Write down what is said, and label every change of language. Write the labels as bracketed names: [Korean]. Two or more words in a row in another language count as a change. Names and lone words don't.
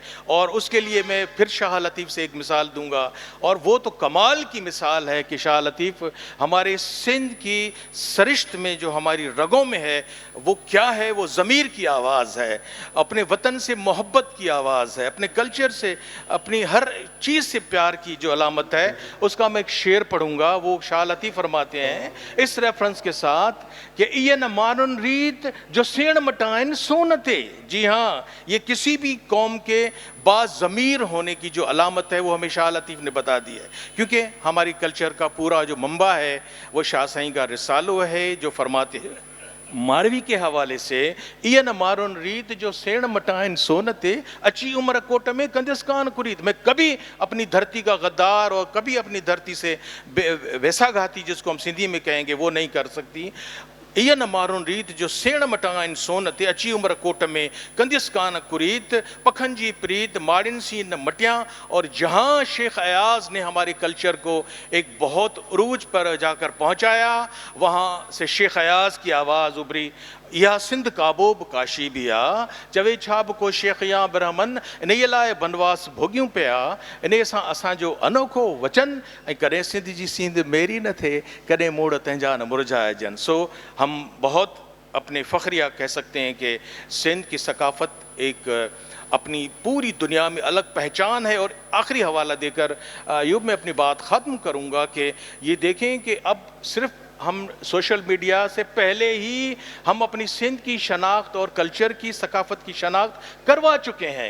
[Urdu] اور اس کے لیے میں پھر شاہ لطیف سے ایک مثال دوں گا، اور وہ تو کمال کی مثال ہے کہ شاہ لطیف ہمارے سندھ کی سرشت میں جو ہماری رگوں میں ہے وہ کیا ہے، وہ ضمیر کی آواز ہے، اپنے وطن سے محبت کی آواز ہے، اپنے کلچر سے، اپنی ہر چیز سے پیار کی جو علامت ہے. اس کا میں ایک شعر پڑھوں گا، وہ شاہ لطیف فرماتے ہیں اس ریفرنس کے ساتھ کہ [Sindhi] ये न मानुन रीत जो सेण मटाइन सोनते। [Urdu] جی ہاں، یہ کسی بھی قوم کے باضمیر ہونے کی جو علامت ہے وہ ہمیں شاہ لطیف نے بتا دی ہے، کیونکہ ہماری کلچر کا پورا جو منبع ہے وہ شاہ سائیں کا رسالو ہے جو فرماتے ہیں ماروی کے حوالے سے, [Sindhi] इय न मारुन रीत जो सेण मटाइन सोनते अची उम्र कोट में कंदिस्कान कुरीत। [Urdu] میں کبھی اپنی دھرتی کا غدار اور کبھی اپنی دھرتی سے ویساگھاتی جس کو ہم سندھی میں کہیں گے وہ نہیں کر سکتی. इय न मारुन रीत जो सेण मटाइन सोनते अची उम्र कोट में कंदिस्कान कुरीत, पखंजी प्रीत मारिन सी न मटिया। اور جہاں شیخ ایاز نے ہمارے کلچر کو ایک بہت عروج پر جا کر پہنچایا، وہاں سے شیخ ایاز کی آواز ابھری, [Sindhi] या सिंध काबोब काशी बिया चवे छाब को शेख या ब्राह्मण इन लाए बनवास भोगियूं पिया। इन सां असांजो अनोखो वचन ऐं कॾहिं सिंध जी सींध मेरी न थे, कॾहिं मोड़ तंहिंजा न मुरझाइजनि। [Urdu] سو ہم بہت اپنے فخریہ کہہ سکتے ہیں کہ سندھ کی ثقافت ایک اپنی پوری دنیا میں الگ پہچان ہے. اور آخری حوالہ دے کر ایوب میں اپنی بات ختم کروں گا کہ یہ دیکھیں کہ اب صرف ہم سوشل میڈیا سے پہلے ہی ہم اپنی سندھ کی شناخت اور کلچر کی ثقافت کی شناخت کروا چکے ہیں.